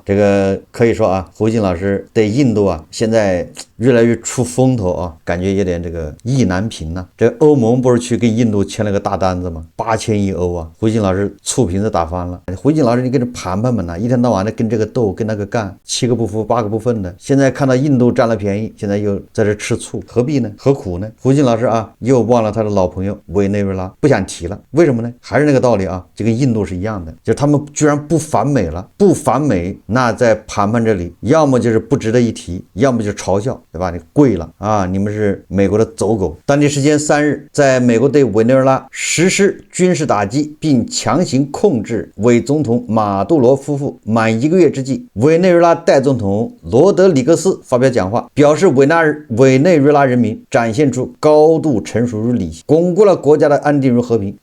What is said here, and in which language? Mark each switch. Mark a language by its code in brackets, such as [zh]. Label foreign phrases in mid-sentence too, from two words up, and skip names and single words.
[zh] 這個可以說啊，胡一進老師對印度啊現在越來越出風頭啊，感覺有點這個意難平吶。這個歐盟不是去跟印度簽了個大單子嗎？8000億歐啊！胡一進老師醋瓶子打翻了。胡一進老師，你跟着盤盤們吶，一天到晚的跟這個鬥，跟那個幹，7個不服8個不忿的。現在看到印度占了便宜，現在又在這吃醋，何必呢？何苦呢？胡一進老師啊，又忘了他的老朋友委內瑞拉，不想提了。為什麼呢？還是那個道理啊，就跟印度是一樣的，就是他們居然不反美了，不反美，那在盤盤這裡，要麼就是不值得一提，要麼就是嘲笑，對吧？你貴了啊，你們是美國的走狗。當地時間3日，在美國對委內瑞拉實施軍事打擊並強行控制偽總統馬杜羅夫婦滿1個月之際，委內瑞拉代總統羅德里格斯發表講話，表示委內瑞拉人民展現出高度成熟與理性，鞏固了國家的安定與和平。